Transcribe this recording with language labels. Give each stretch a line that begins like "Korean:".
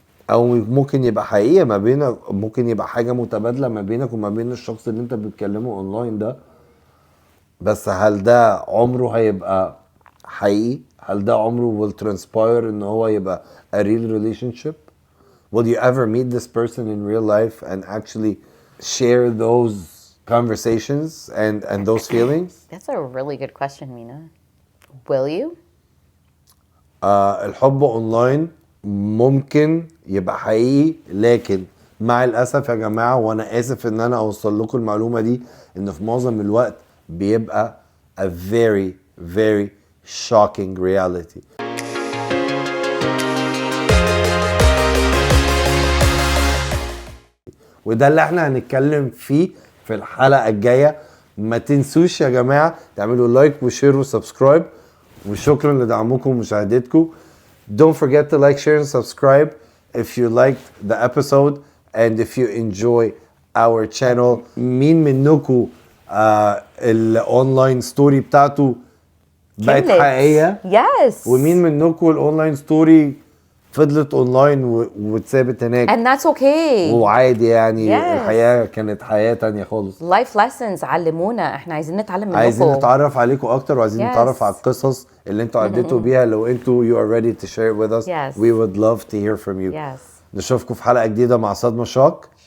Arabic: أو ممكن يبقى حقيقة ما بينك، ممكن يبقى حاجة متبادلة ما بينك وما بين الشخص اللي أنت بتكلمه أونلاين ده. بس هل ده عمره هيبقى حقيقي؟ هل ده عمره
English: will transpire
Arabic: إن هو يبقى
English: a real relationship? Will you ever meet this person in real life and actually share those conversations and those feelings? That's a really good question, Mina. Will you?
Arabic: الحب أونلاين ممكن يبقى حقيقي، لكن مع الأسف يا جماعة، وأنا آسف إن أنا أوصل لكم المعلومة دي، إن في معظم الوقت بيبقى
English: a very very shocking reality.
Arabic: وده اللي احنا هنتكلم فيه في الحلقة الجاية. ما تنسوش يا جماعة تعملوا لايك وشير وسبسكرايب، وشكرا لدعمكم ومشاهدتكم.
English: Don't forget to like, share and subscribe if you liked the episode and if you enjoy our channel.
Arabic: مين منكم الاونلاين ستوري بتاعته بقت حقيقية؟
English: Yes.
Arabic: ومين منكم الاونلاين ستوري فضلت اونلاين واتثابت هناك؟
English: And that's okay.
Arabic: وعادي يعني.
English: Yes.
Arabic: الحياة كانت حياة تانية خالص.
English: Life lessons
Arabic: علمونا، احنا عايزين نتعلم منكم. عايزين نتعرف عليكم اكتر، وعايزين
English: Yes.
Arabic: نتعرف على القصص اللي انتوا عديتوا بيها. لو انتوا
English: you are ready to share it with us. Yes. We would love to hear from you. Yes.
Arabic: نشوفكم في حلقة جديدة مع صدمة شوك.